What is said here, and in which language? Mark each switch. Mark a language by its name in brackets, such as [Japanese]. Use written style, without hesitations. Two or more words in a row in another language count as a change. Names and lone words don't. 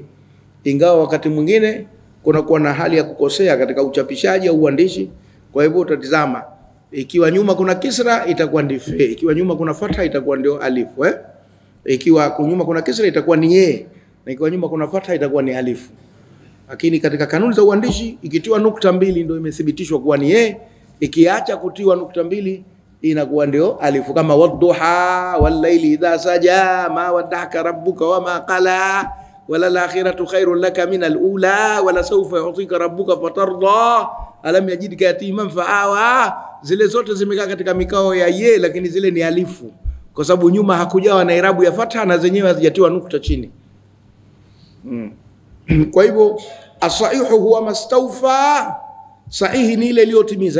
[Swahili] Ingawa wakati mwingine kuna kuwa na hali ya kukosea katika uchapishaji au uandishi, kwa hivyo utatizama, ikiwa nyuma kuna kisra itakuwa ni fe, ikiwa nyuma kuna fatha itakuwa ndio alifu, ikiwa nyuma kuna kisra itakuwa ni ye, na ikiwa nyuma kuna fatha itakuwa ni alifu. Lakini katika kanuni za uandishi, ikitiwa nukta mbili ndio imethibitishwa kuwa ni ye, ikiacha kutiwa nukta mbili inakuwa ndio alifu. [Arabic] Kama والضحى والليل إذا سجى ما ودعك ربك وما قلى وللآخرة خير لك من الأولى ولسوف يعطيك ربك فترضى ألم يجدك يتيما فآوى. [Swahili] Zile zote zimekaa katika mikao ya ye, lakini zile ni alifu kwa sababu nyuma hakujawa na irabu ya fatha na zenyewe hazijatiwa nukta chini. Kwa hivyo [Arabic] الصحيح هو ما استوفى, [Swahili] sahihi ni ile iliyotimiza.